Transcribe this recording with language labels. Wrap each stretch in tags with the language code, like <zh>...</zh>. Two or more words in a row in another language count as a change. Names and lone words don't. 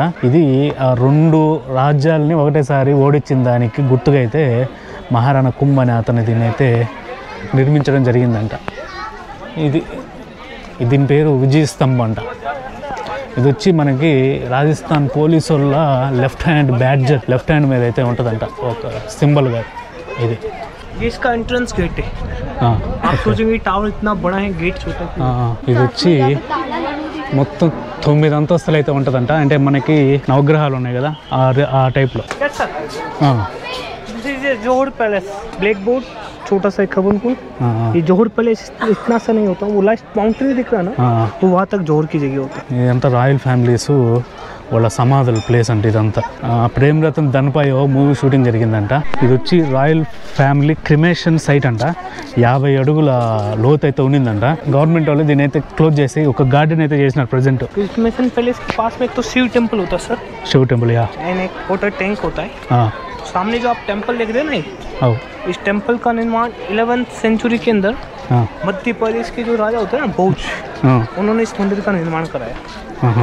<te>ఇది ఆ 2 రాజ్యాలని ఒకటేసారి ఓడించిన దానికి గుర్తుగా అయితే మహారాణా కుంభ అనే అతను దీన్ని అయితే నిర్మించడం జరిగిందంట. దీని పేరు విజయ స్తంభం అంట. ఇది వచ్చి మనకి రాజస్థాన్ పోలీసు వాళ్ళ</te> <en>left hand badge, left hand</en> <te>మీద అయితే ఉంటుందంట ఒక సింబల్గా. ఇది</te> <hi>इसका</hi> <en>entrance gate</en> <hi>है. आप सोचेंगे टावर इतना बड़ा है, गेट छोटा है.</hi> <te>ఇది వచ్చి మొత్తం 9 అంతస్తులు అయితే ఉంటుందంట. అంటే మనకి నవగ్రహాలు ఉన్నాయి కదా ఆ టైప్లో.</te> <hi>जोहर पैलेस,</hi> <en>black board,</en> <hi>छोटा सा खबन पुल. ये जोहर पैलेस इतना सा नहीं होता, वो</hi> <en>last mountain</en> <hi>दिख रहा है ना, तो वहाँ तक जोहर की जगह होती है.</hi> <te>ఇదంతా</te> <en>royal families</en> <te>వాళ్ళ సమాధుల ప్లేస్ అంటే ఇదంతా. ప్రేమ్ రతన్ ధన్పాయ్</te> <en>movie shooting</en> <te>జరిగిందంట. ఇది వచ్చి</te> <en>royal family cremation site</en> <te>అంట. 50 అడుగుల లోతు అయితే ఉండిందంట. గవర్నమెంట్ వాళ్ళు దీని అయితే క్లోజ్ చేసి ఒక గార్డెన్ అయితే చేసినారు ప్రెజెంట్.</te> <en>cremation palace</en> <hi>के पास में एक तो शिव टेम्पल होता है सर. शिव टेम्पल या एंड एक वाटर टैंक होता है. सामने जो आप टेंपल देख रहे हैं ना, इस टेंपल का निर्माण 11th सेंचुरी के अंदर मध्य प्रदेश के जो राजा होते हैं ना भोज, उन्होंने इस मंदिर का निर्माण कराया।</hi>